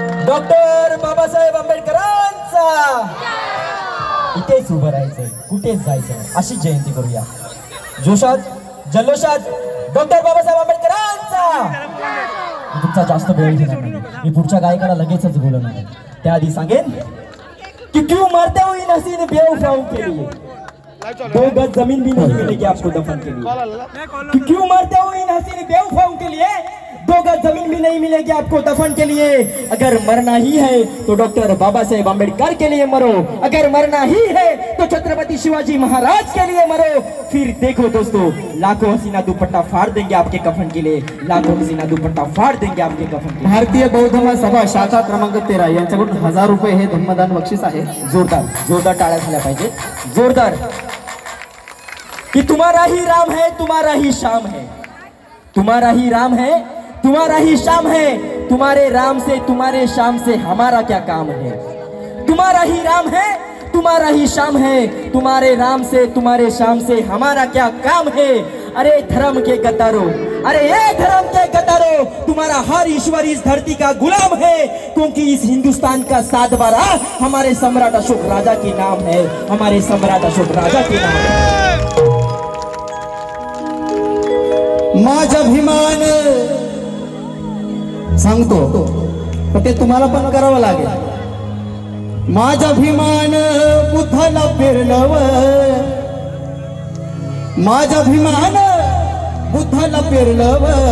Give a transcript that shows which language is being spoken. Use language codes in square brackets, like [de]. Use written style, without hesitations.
[mr] Doctor Babasaheb आंबेडकरांचा. इथेच उभं राहायचंय, कुठेच जायचं नाही. अशी जयंती करूया जोशात जल्लोषात. डॉक्टर बाबासाहेब आंबेडकरांचा. मी तुमचा जास्त वेळ घेणार नाही. मी पुढच्या गायकाला लगेचच बोलवणार आहे. त्याआधी सांगेन की [hi] क्यों मारते हो इन हसीन बेवफाओं के लिए, 2 गज जमीन भी नहीं मिलेगी आपको दफन के लिए. क्यों मारते हो इन हसीन बेवफाओं के लिए, 2 गज जमीन भी नहीं मिलेगी आपको दफन के लिए. अगर मरना ही है तो डॉक्टर बाबा साहेब आंबेडकर के लिए मरो. अगर मरना ही है तो छत्रपति शिवाजी महाराज के लिए मरो. फिर देखो दोस्तों, लाखों हसीना दुपट्टा फाड़ देंगे आपके कफन के लिए. लाखों हसीना दुपट्टा फाड़ देंगे आपके कफन के लिए. [mr] भारतीय बौद्ध महासभा शाखा क्रमांक 13 यांच्याकडून 1000 रुपये हे धम्मदान बक्षीस आहे. जोरदार जोरदार टाळ्या झाल्या पाहिजे, जोरदार. [hi] कि तुम्हारा ही राम है, तुम्हारा ही शाम है. तुम्हारा ही राम है, तुम्हारा ही शाम है. तुम्हारे राम से तुम्हारे शाम से हमारा क्या काम है. तुम्हारा ही राम है, तुम्हारा ही शाम है. तुम्हारे राम से तुम्हारे शाम से हमारा क्या काम है. अरे धर्म के गद्दारों, अरे ये धर्म के गद्दारों, तुम्हारा हर ईश्वर इस धरती का गुलाम है. क्योंकि इस हिंदुस्तान का 7 बारा हमारे सम्राट अशोक राजा के नाम है. हमारे सम्राट अशोक राजा के नाम है. [mr] माझा अभिमान सांगतो, पण ते तुम्हाला पण करावं लागेल. माझा अभिमान बुद्धाला पेरलव, माझा अभिमान बुद्धाला पेरलव.